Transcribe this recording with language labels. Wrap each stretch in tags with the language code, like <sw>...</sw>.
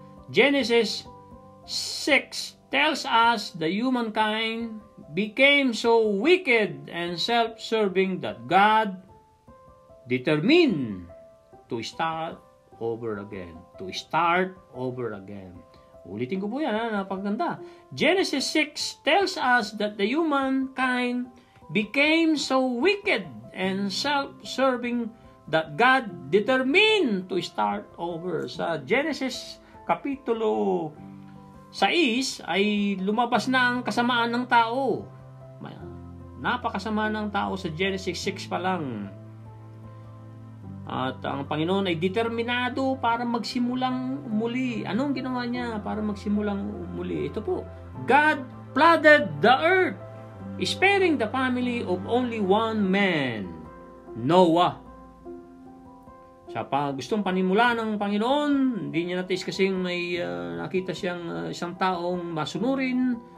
<en>Genesis 6 tells us the humankind became so wicked and self-serving that God determined to start over again. To start over again.</en> <tl>Ulitin ko po yan, napaganda.</tl> <en>Genesis 6 tells us that the humankind became so wicked and self-serving that God determined to start over.</en> <tl>Sa Genesis Kapitulo 6 ay lumabas na ang kasamaan ng tao. Napakasama ng tao sa Genesis 6 pa lang. At ang Panginoon ay determinado para magsimulang muli. Anong ginawa niya para magsimulang muli? Ito po,</tl> <en>God flooded the earth, sparing the family of only one man, Noah.</en> <tl>Sa gustong panimula ng Panginoon, hindi niya natis kasing may nakita siyang isang taong masunurin,</tl>